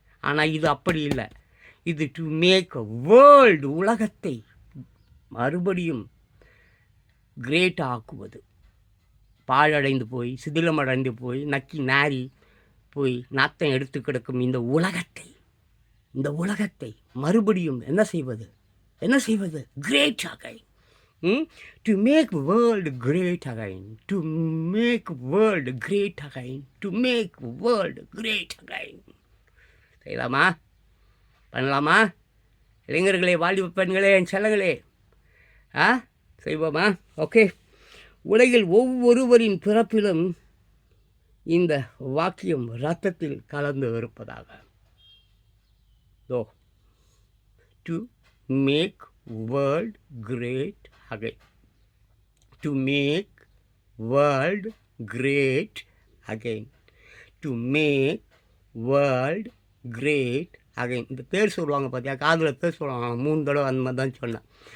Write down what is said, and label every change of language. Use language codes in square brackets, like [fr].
[ta] ஆனால் இது அப்படி இல்லை. இது [en] to make world, [ta] உலகத்தை மறுபடியும் கிரேட் ஆக்குவது. பாழடைந்து போய் சிதிலமடைந்து போய் நக்கி நாரி போய் நாத்தம் எடுத்து கிடக்கும் இந்த உலகத்தை மறுபடியும் என்ன செய்வது [en] Great again. To make world great again, to make world great again, to make world great again. [ta] செய்யலாமா? பண்ணலாமா? இளைஞர்களே, வாலிப பெண்களே, என் செல்லங்களே, செய்வோமா? ஓகே. உலகில் ஒவ்வொருவரின் பிறப்பிலும் இந்த வாக்கியம் இரத்தத்தில் கலந்து இருப்பதாக. [en] To make world great again. To make world great again. To make world great again. [ta] இந்த பேர் சொல்லுவாங்க பார்த்தியா, காதில் பேர் சொல்லுவாங்க, 3 தடவை அந்த மாதிரி தான் சொன்னேன்.